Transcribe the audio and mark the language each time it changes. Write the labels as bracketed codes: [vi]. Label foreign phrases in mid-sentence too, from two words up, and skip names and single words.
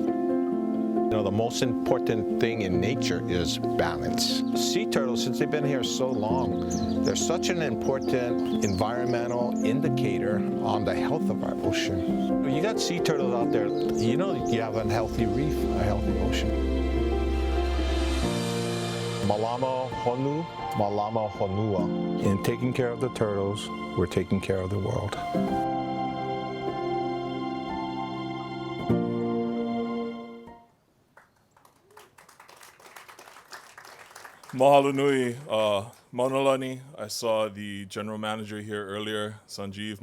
[en] You know, the most important thing in nature is balance. Sea turtles, since they've been here so long, they're such an important environmental indicator on the health of our ocean. When you got sea turtles out there, you know you have a healthy reef, a healthy ocean. [haw] Malama honu, malama honua. [en] In taking care of the turtles, we're taking care of the world. [haw] Mahalo nui, Mauna Lani. [en] I saw the general manager here earlier, Sanjeev.